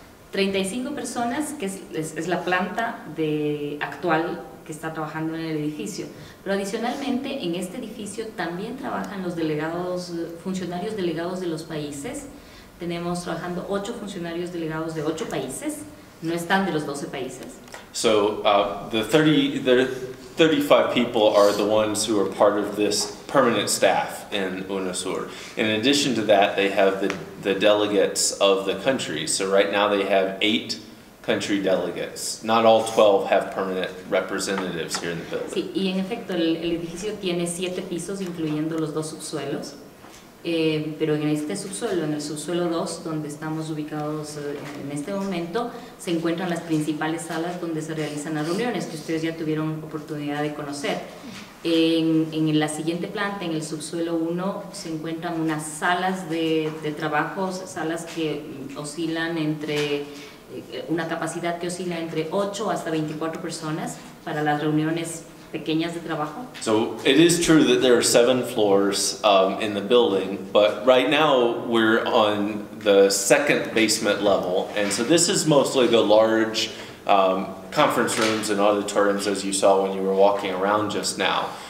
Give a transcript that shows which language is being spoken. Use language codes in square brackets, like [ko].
[es] 35 personas, que es la planta actual que está trabajando en el edificio. Pero adicionalmente en este edificio también trabajan los funcionarios delegados de los países. Tenemos trabajando 8 funcionarios delegados de 8 países. No están de los 12 países. [en] So the 35 people are the ones who are part of this permanent staff in UNASUR. In addition to that, they have the delegates of the countries. So right now they have 8 country delegates. Not all 12 have permanent representatives here in the building. [es] Sí, y en efecto el edificio tiene 7 pisos, incluyendo los 2 subsuelos. Pero en este subsuelo, en el subsuelo 2, donde estamos ubicados en este momento, se encuentran las principales salas donde se realizan las reuniones, que ustedes ya tuvieron oportunidad de conocer. En la siguiente planta, en el subsuelo 1, se encuentran unas salas de trabajos, salas que oscilan entre, una capacidad que oscila entre 8 hasta 24 personas para las reuniones pequeñas de trabajo. [en] So it is true that there are 7 floors in the building, but right now we're on the 2nd basement level, and so this is mostly the large conference rooms and auditoriums, as you saw when you were walking around just now.